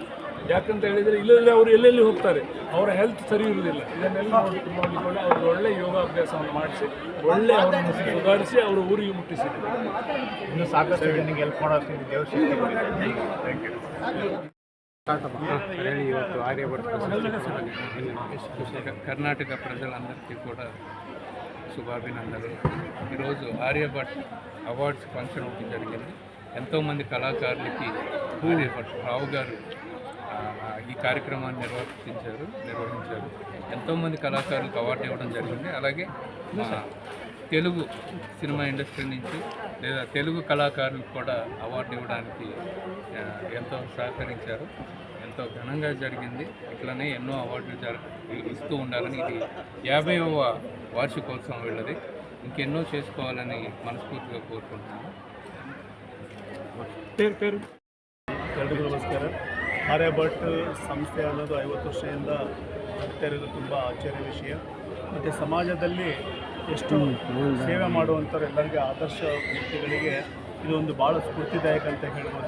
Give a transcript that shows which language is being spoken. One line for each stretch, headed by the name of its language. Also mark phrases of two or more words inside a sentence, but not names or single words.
Kannada: ಯಾಕಂತ ಹೇಳಿದರೆ ಇಲ್ಲದ್ರೆ ಅವರು ಎಲ್ಲೆಲ್ಲಿ ಹೋಗ್ತಾರೆ, ಅವರ ಹೆಲ್ತ್ ಸರಿ ಇರುವುದಿಲ್ಲ. ಇದನ್ನೆಲ್ಲ ನೋಡಿಕೊಂಡು ಅವರು ಒಳ್ಳೆ ಯೋಗಾಭ್ಯಾಸವನ್ನು ಮಾಡಿಸಿ ಒಳ್ಳೆ ಅವರನ್ನು ಸುಧಾರಿಸಿ ಅವರು ಊರಿಗೆ ಮುಟ್ಟಿಸಿದ್ದಾರೆ. ಇನ್ನು ಸಾಕಷ್ಟು ಜನರಿಗೆ ಹೆಲ್ಪ್ ಮಾಡೋದು ದೇವ್ರ ಹೇಳಿ.
Telugu: ಇವತ್ತು ಆರ್ಯಭಟ್ಟ కర్ణాటక ప్రజలందరికీ కూడా శుభాభినందనలు. ఈరోజు ఆర్యభట్ అవార్డ్స్ ఫంక్షన్ ఒకటి జరిగింది. ఎంతోమంది కళాకారులకి ఆర్యభట్ రావు గారు ఈ కార్యక్రమాన్ని నిర్వహించారు. ఎంతోమంది కళాకారులకు అవార్డు ఇవ్వడం జరిగింది. అలాగే తెలుగు సినిమా ఇండస్ట్రీ నుంచి లేదా తెలుగు కళాకారులకు కూడా అవార్డు ఇవ్వడానికి ఎంతో సహకరించారు. ఎంతో ఘనంగా జరిగింది. ఇట్లనే ఎన్నో అవార్డులు ఇస్తూ ఉండాలని, ఇది 50వ వార్షికోత్సవం వీళ్ళది. ఇంకెన్నో చేసుకోవాలని మనస్ఫూర్తిగా కోరుకుంటున్నాను.
Kannada: ಎಲ್ರಿಗೂ ನಮಸ್ಕಾರ. ಆರ್ಯಭಟ್ ಸಂಸ್ಥೆ ಅನ್ನೋದು 50 ವರ್ಷದಿಂದ ನಡೀತಾ ಇರೋದು ತುಂಬ ಆಶ್ಚರ್ಯ ವಿಷಯ. ಮತ್ತು ಸಮಾಜದಲ್ಲಿ ಎಷ್ಟು ಸೇವೆ ಮಾಡುವಂಥವ್ರು ಎಲ್ಲರಿಗೆ ಆದರ್ಶ ವ್ಯಕ್ತಿಗಳಿಗೆ ಇದೊಂದು ಭಾಳ ಸ್ಫೂರ್ತಿದಾಯಕ ಅಂತ ಹೇಳ್ಬೋದು.